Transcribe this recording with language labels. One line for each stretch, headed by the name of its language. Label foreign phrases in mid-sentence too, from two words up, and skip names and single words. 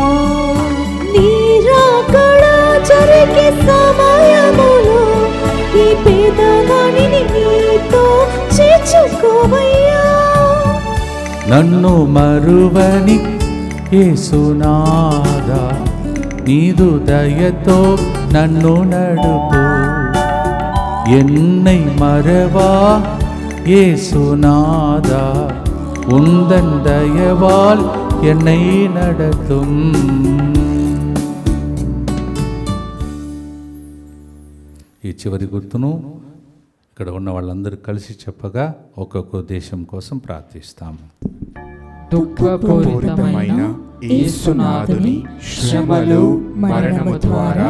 Telugu: నీరాక్కడ జరిగే సమయములో ఈ పేదవాణిని నీతో చేర్చుకోవయ్యా. నన్ను మరువని యేసునాదా, నీదు దయతో నన్ను నడుపు.
Tamil: என்னை மறவா యేసునాదా, உந்தன் தயவால் என்னை நடத்தும்.
Telugu: ఈ చివరి గుర్తును ఇక్కడ ఉన్న వాళ్ళందరూ కలిసి చెప్పగా ఒక్కొక్క దేశం కోసం ప్రార్థిస్తాము. దుఃఖపూరితమైన యేసునాథుని శ్రమలు మరణము ద్వారా